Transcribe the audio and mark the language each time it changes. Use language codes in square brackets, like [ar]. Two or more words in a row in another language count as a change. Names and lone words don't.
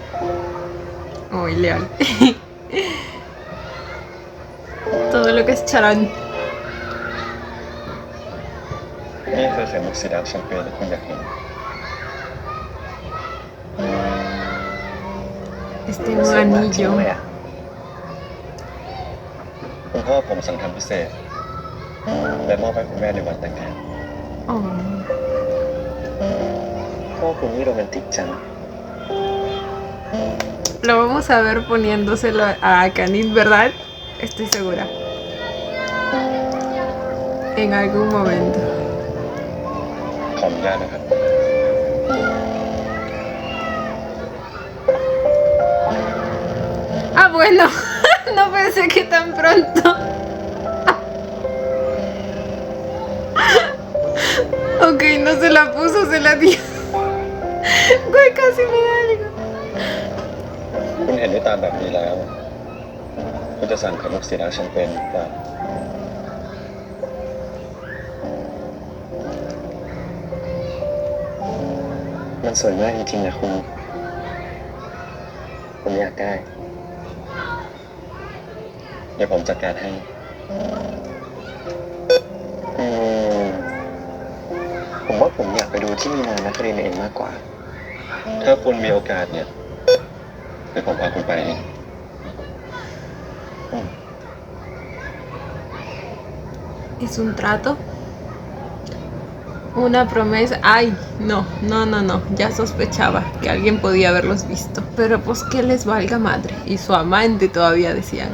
[es] Oh, leal. Todo lo que es charán. [th] นี่คือไข่มุกสีดำแชมเปญที่คุณอยากเห็น [es] Este un anillo. [th] คุณพ่อผมสั่งทำพิเศษ และมอบให้คุณแม่ในวันแต่งงาน [es] Oh. [th] พ่อคุณนี่โรแมนติกจัง [es] Lo vamos a ver poniéndoselo a Canit, ¿verdad? Estoy segura. En algún momento. [th] ขออนุญาตนะครับ [es] Ah, bueno. No pensé que tan pronto. Ok, no se la puso, se la dio. Güey, casi me da algo. [th] คุณเห็นได้ตามแบบนี้แล้ว คุณจะสั่งไข่มุกสีดำแชมเปญหรือเปล่า มันสวยมากจริงๆนะคุณ ผมอยากได้ เดี๋ยวผมจัดการให้ ผมว่าผมอยากไปดูที่มีนานักเรียนเองมากกว่า ถ้าคุณมีโอกาสเนี่ยเดี๋ยวผมพาคุณไปเอง [es] ¿Es un trato? Una promesa. Ay, no. Ya sospechaba que alguien podía haberlos visto. Pero pues que les valga madre. Y su amante todavía decían.